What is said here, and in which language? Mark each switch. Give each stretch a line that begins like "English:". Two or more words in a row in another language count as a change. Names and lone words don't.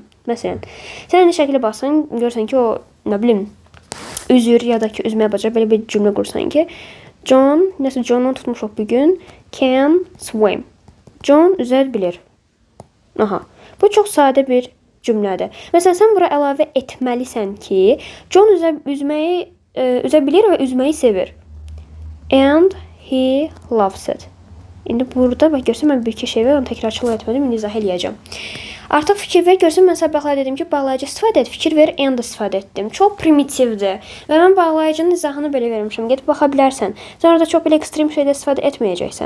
Azerbaijani: Məsələn, sən indi şəklə baxsan, görsən ki, o, nə bilim, üzür ya da ki, üzməyə bacar, belə bir cümlə qursan ki, John, nəsə John'dan tutmuşuq bugün,
English: can swim.
Azerbaijani: John üzər bilir. Aha, bu çox sadə bir cümlədir. Məsələn, sən bura əlavə etməlisən ki, John üzə bilir və üzməyi sevir.
English: And he loves it.
Azerbaijani: İndi burada bax, görsən, mən bir-iki şey var, onu təkrarçılıq etmədim, indi izah eləyəcəm. Artıq fikir ver, görsən, mən səbəqlər dedim ki, bağlayıcı istifadə et, fikir ver, and istifadə etdim. Çox primitivdir və mən bağlayıcının izahını belə vermişəm, gedib baxa bilərsən. Sən orada çox belə ekstrem şeydə istifadə etməyəcəksən.